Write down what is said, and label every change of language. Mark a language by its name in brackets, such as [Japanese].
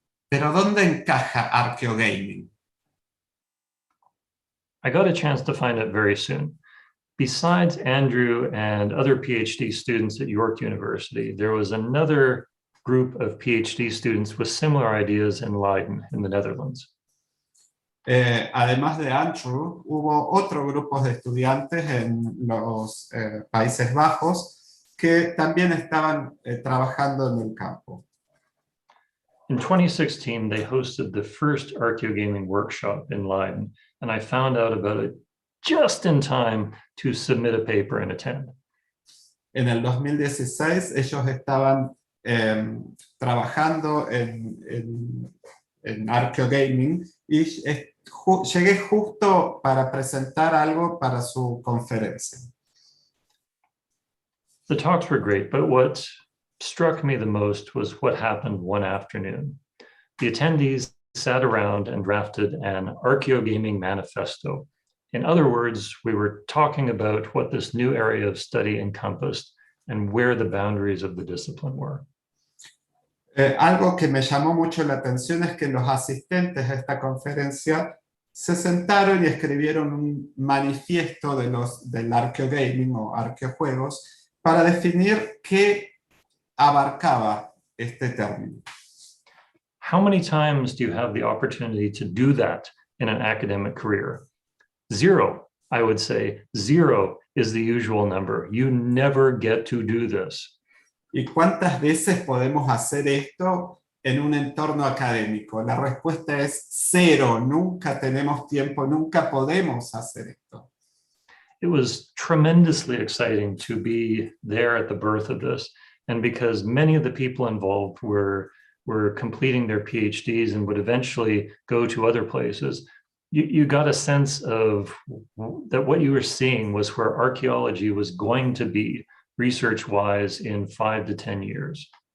[Spanish] Pero ¿dónde encaja archaeogaming? [English] I got a chance to find out very soon. Besides Andrew and other PhD students at York University, there was another group of PhD students with similar ideas in Leiden, in the Netherlands. [Spanish] Además de Andrew, hubo otro grupo de estudiantes en los Países Bajos que también estaban trabajando en el campo. [English] In 2016, they hosted the first archaeogaming workshop in Leiden, and I found out about it just in time to submit a paper and attend. [Spanish] En el 2016, ellos estaban trabajando en archaeogaming y llegué justo para presentar algo para su conferencia. [English] The talks were great, but what struck me the most was what happened one afternoon. The attendees sat around and drafted an archaeogaming manifesto. In other words, we were talking about what this new area of study encompassed and where the boundaries of the discipline were. [Spanish] Algo que me llamó mucho la atención es que los asistentes a esta conferencia se sentaron y escribieron un manifiesto del arqueogaming o arqueojuegos para definir qué abarcaba este término. [English] How many times do you have the opportunity to do that in an academic career? Zero, I would say. Zero is the usual number. You never get to do this. [Spanish] ¿Y cuántas veces podemos hacer esto en un entorno académico? La respuesta es cero. Nunca tenemos tiempo, nunca podemos hacer esto. [English] It was tremendously exciting to be there at the birth of this. And because many of the people involved were completing their PhDs and would eventually go to other places, you got a sense of that what you were seeing was where archaeology was going to be research-wise in 5 to 10 years.